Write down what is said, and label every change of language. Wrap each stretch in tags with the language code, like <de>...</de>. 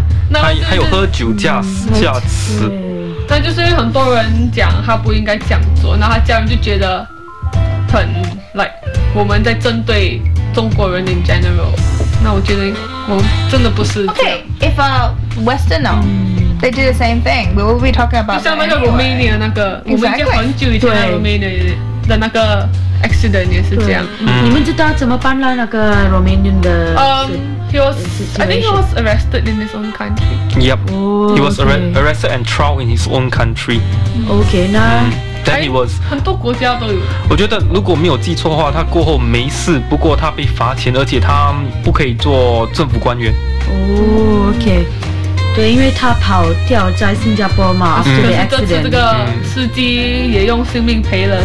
<zh>那就是、还有喝酒驾驶，那就是因为很多人讲他不应该这样做，那他家人就觉得。很 like 我们在针对中国人</zh> <en>in general，</en> <zh>那我觉得我真的不是这样。</zh> <en>Okay, if a Westerner they do the same thing, we will be talking about</en> <zh>就像那个 Romania 那个，</zh> <en>exactly.</en> <zh>我们已经很久以前 Romania 的那个 accident 也是这样。你们知道怎么办了那个 Romanian 的？</zh> <en>He was arrested in his own country. Yep. He was arrested and trial in his own country. Okay, now. Then he was.</en> <zh>很多国家都有。我觉得如果没有记错的话，他过后没事，不过他被罚钱，而且他不可以做政府官员。</zh> <en>Okay.</en> <zh>对，因为他跑掉在新加坡嘛，可是这次这个司机也用生命赔了，</zh>